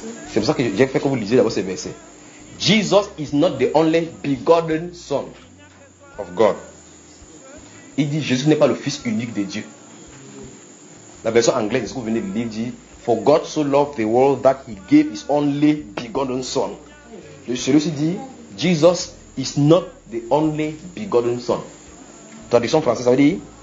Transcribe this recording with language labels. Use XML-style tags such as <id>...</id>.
<fr>C'est pour ça que j'ai fait que vous lisez d'abord ces versets.</fr> <en>Jesus is not the only begotten Son of God.</en> <fr>Il dit Jésus n'est pas le Fils unique de Dieu. La version anglaise, ce que vous venez de lire, dit</fr> <en>For God so loved the world that he gave his only begotten Son.</en> <fr>Le celui-ci dit</fr> <en>Jesus is not the only begotten Son.</en> <fr>Traduction française, ça veut dire.</fr>